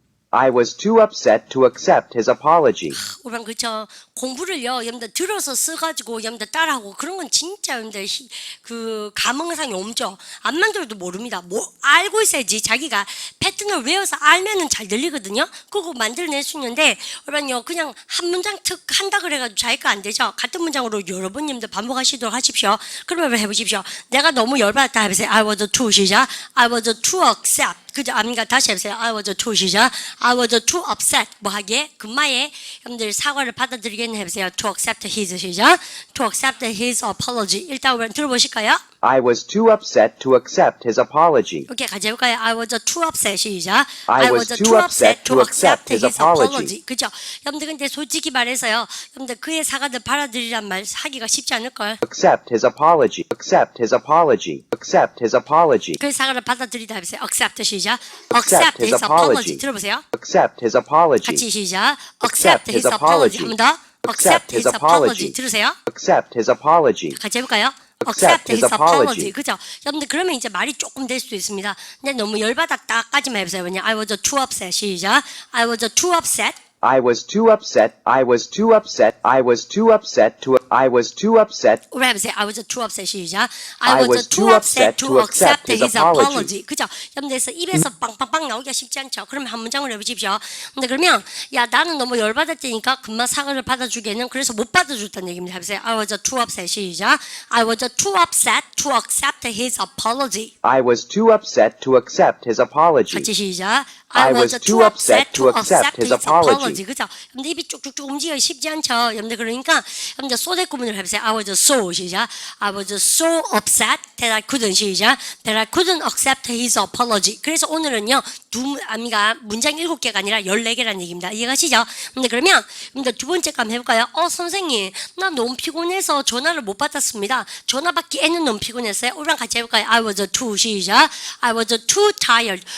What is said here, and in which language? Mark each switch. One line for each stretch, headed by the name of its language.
English: I was too upset to accept his apology.
Korean: 우선 그쵸. 공부를요, 여러분들 들어서 써가지고 여러분들 따라하고 그런 건 진짜 여러분들 그 감흥상이 없죠. 안만 들어도 모릅니다. 뭐 알고 있어야지 자기가 패턴을 외워서 알면은 잘 들리거든요. 그거 만들어낼 수 있는데 여러분요 그냥 한 문장 특 한다 그래가지고 자기가 안 되죠. 같은 문장으로 여러 번 여러분들 반복하시도록 하십시오. 그러면 해보십시오. 내가 너무 열받았다 해보세요.
English: I was too
Korean: 시작.
English: I was too upset.
Korean: 그죠? 아닙니까? 다시 해보세요.
English: I was too 시작. I was too upset.
Korean: 뭐 하기에? 금마에 여러분들 사과를 받아들이겠네 해보세요.
English: To accept his
Korean: 시작.
English: To accept his apology.
Korean: 일단 우리 들어보실까요?
English: I was too upset to accept his apology.
Korean: 오케이, 같이 해볼까요?
English: I was too upset
Korean: 시작.
English: I was too upset to accept his apology.
Korean: 그죠? 여러분들 근데 솔직히 말해서요. 여러분들 그의 사과를 받아들이란 말 하기가 쉽지 않을걸.
English: Accept his apology. Accept his apology. Accept his apology.
Korean: 그의 사과를 받아들이다 해보세요.
English: accept
Korean: 시작.
English: accept his apology.
Korean: 들어보세요.
English: Accept his apology.
Korean: 같이 시작.
English: accept his apology.
Korean: 한 번 더.
English: accept his apology.
Korean: 들으세요.
English: Accept his apology.
Korean: 같이 해볼까요?
English: Accept his apology.
Korean: 그죠? 여러분들 그러면 이제 말이 조금 될 수도 있습니다. 근데 너무 열받았다까지만 해보세요. 왜냐?
English: I was too upset.
Korean: 시작.
English: I was too upset. I was too upset. I was too upset. I was too upset to. I was too upset.
Korean: 우리 해보세요.
English: I was too upset.
Korean: 시작.
English: I was too upset to accept his apology.
Korean: 그죠? 여러분들 입에서 빵빵빵 나오기가 쉽지 않죠. 그러면 한 문장으로 해보십시오. 근데 그러면 야 나는 너무 열받았다니까 금방 사과를 받아주기에는 그래서 못 받아줬다는 얘기입니다. 해보세요.
English: I was too upset.
Korean: 시작.
English: I was too upset to accept his apology. I was too upset to accept his apology.
Korean: 같이 시작.
English: I was too upset to accept his apology.
Korean: 그죠? 여러분들 입이 쭉쭉쭉 움직이기 쉽지 않죠. 여러분들 그러니까 여러분들 소대 구문을 해보세요.
English: I was so
Korean: 시작.
English: I was so upset that I couldn't
Korean: 시작.
English: That I couldn't accept his apology.
Korean: 그래서 오늘은요 문장 7개가 아니라 14개라는 얘기입니다. 이해가시죠? 근데 그러면 여러분들 두 번째 거 한번 해볼까요? 선생님 나 너무 피곤해서 전화를 못 받았습니다. 전화 받기에는 너무 피곤했어요. 우리랑 같이 해볼까요?
English: I was too
Korean: 시작.
English: I was too tired.